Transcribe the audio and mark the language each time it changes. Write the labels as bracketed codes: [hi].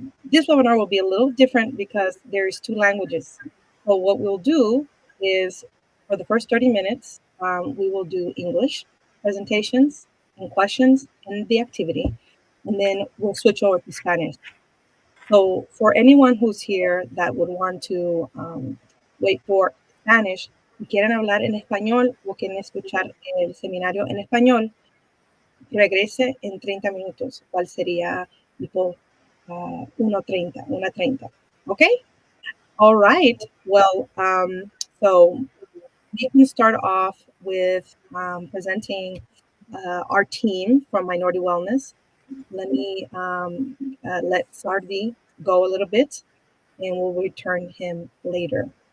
[en] This webinar will be a little different because there's two languages. So what we'll do is for the first 30 minutes, we will do English presentations and questions and the activity, and then we'll switch over to Spanish. So for anyone who's here that would want to wait for Spanish, [es] si quieren hablar en español o quieren escuchar el seminario en español, regrese en 30 minutos, cual sería tipo 1:30. [en] Okay? All right. Well, so we can start off with presenting our team from Minority Wellness. Let me let Sardi go a little bit, and we'll return him later.